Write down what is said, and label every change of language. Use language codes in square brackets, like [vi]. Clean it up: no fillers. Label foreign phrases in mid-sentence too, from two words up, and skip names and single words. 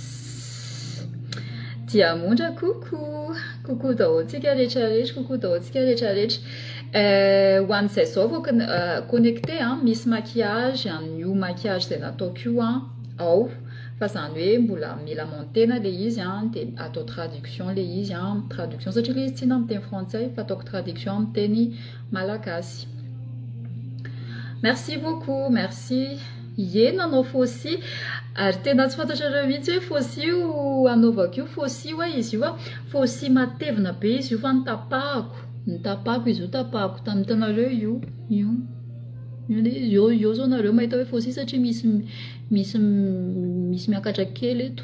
[mg] dia mondra coucou dahoantsika rehetrarehetra coucou dahoantsika rehetrarehetra ho an'izay zao vao connecté misy maquillage new maquillage zay nataoko io ao fa zany hoe mbola mila montena le izy de atao traduction le izy traduction satria le izy tsy na amin'ny teny frantsay fa ataoko traduction amin'ny teny malagasy. [fr] Merci beaucoup, merci. [mg] Nanao fosy ary tena tsy fantatrareo mihitsy hoe fosy io anaovako io fosy io izy io fosy matevina be izy io fa nitapahako izy io tapahako tamin'ny tanareo io zao nareo mahita hoe fosy satria misy miakatra kely eto.